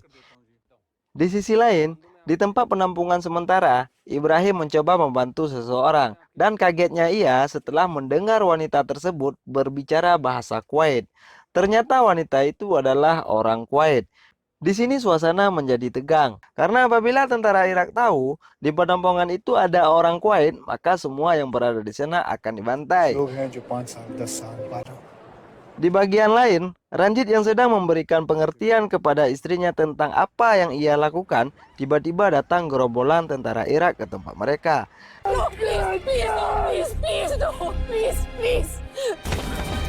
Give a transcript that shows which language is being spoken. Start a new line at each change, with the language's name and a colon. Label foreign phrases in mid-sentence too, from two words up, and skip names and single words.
Indonesian: Di sisi lain, di tempat penampungan sementara, Ibrahim mencoba membantu seseorang dan kagetnya ia setelah mendengar wanita tersebut berbicara bahasa Kuwait. Ternyata wanita itu adalah orang Kuwait. Di sini suasana menjadi tegang karena apabila tentara Irak tahu di penampungan itu ada orang Kuwait, maka semua yang berada di sana akan dibantai.
Hindi: लोग हैं जो 5 साल 10 साल 12
Indonesian: Di bagian lain, Ranjit yang sedang memberikan pengertian kepada istrinya tentang apa yang ia lakukan, tiba-tiba datang gerombolan tentara Irak ke tempat mereka.
English: No, please, please, please, no, please, please.